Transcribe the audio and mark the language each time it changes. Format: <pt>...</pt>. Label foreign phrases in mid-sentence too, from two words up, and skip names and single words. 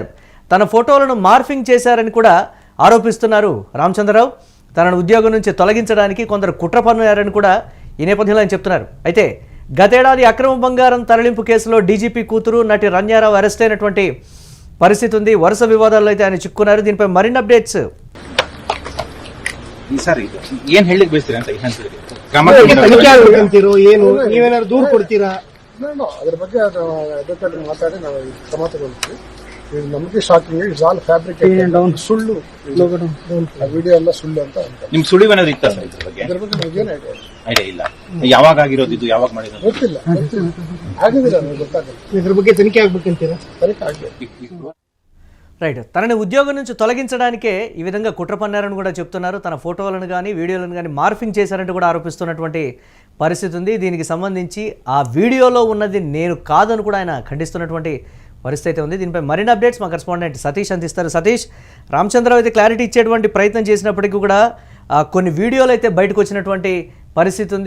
<te>తన ఫోటోలను మార్ఫింగ్ చేశారని కూడా ఆరోపిస్తున్నారు రామచంద్రరావు. తనను ఉద్యోగం నుంచి తొలగించడానికి కొందరు కుట్ర పన్నారని కూడా ఈ నేపథ్యంలో ఆయన చెప్తున్నారు. అయితే గతేడాది అక్రమ బంగారం తరలింపు కేసులో డీజీపీ కూతురు నటి రణ్యారావు అరెస్ట్ అయినటువంటి పరిస్థితి ఉంది. వరుస వివాదాల్లో అయితే ఆయన చిక్కున్నారు. దీనిపై మరిన్ని అప్డేట్స్</te> <kn>ಏನ್ ಹೇಳಿಕ್ ಬಯಸ್ತೀರಾ ಅಂತ ಏನು ನೀವೇನಾದ್ರು ದೂರು ಕೊಡ್ತೀರಾ? ಅದ್ರ ಬಗ್ಗೆ ಅಡ್ವೊಕೇಟ್ ಮಾತಾಡಿ ನಾವು ಕ್ರಮ ತಗೊಳ್ತೀವಿ. ಇದು ನಮಗೆ ಶಾಕಿಂಗ್,</kn> <en>it's all fabricated,</en> <kn>ಸುಳ್ಳು. ಆ ವಿಡಿಯೋ ಎಲ್ಲ ಸುಳ್ಳು ಅಂತ ನಿಮ್ ಸುಳಿವು ಏನಾದ್ರು ಇತ್ತ ಸರ್ ಇದ್ರ ಬಗ್ಗೆ? ಇದ್ರ ಬಗ್ಗೆ ನಮಗೇನು ಐಡಿಯಾ ಇಲ್ಲ. ಯಾವಾಗ ಆಗಿರೋದು ಇದು, ಯಾವಾಗ ಮಾಡಿರೋದು ಗೊತ್ತಿಲ್ಲ. ಆಗಿದಿಲ್ಲ, ನಮಗೆ ಗೊತ್ತಾಗಲ್ಲ. ಇದ್ರ ಬಗ್ಗೆ ತನಿಖೆ ಆಗ್ಬೇಕಂತೀರಾ? ತನಿಖೆ ಆಗ್ಬೇಕು.</kn> <te>రైట్. తనని ఉద్యోగం నుంచి తొలగించడానికే ఈ విధంగా కుట్ర పన్నారని కూడా చెప్తున్నారు. తన ఫోటోలను కానీ వీడియోలను కానీ మార్ఫింగ్ చేశారంటూ కూడా ఆరోపిస్తున్నటువంటి పరిస్థితి ఉంది. దీనికి సంబంధించి ఆ వీడియోలో ఉన్నది నేను కాదని కూడా ఆయన ఖండిస్తున్నటువంటి పరిస్థితి ఉంది. దీనిపై మరిన్ని అప్డేట్స్ మా కరెస్పాండెంట్ సతీష్ అందిస్తారు. సతీష్, రామచంద్రరావు అయితే క్లారిటీ ఇచ్చేటువంటి ప్రయత్నం చేసినప్పటికీ కూడా కొన్ని వీడియోలు అయితే బయటకు వచ్చినటువంటి పరిస్థితి ఉంది.</te>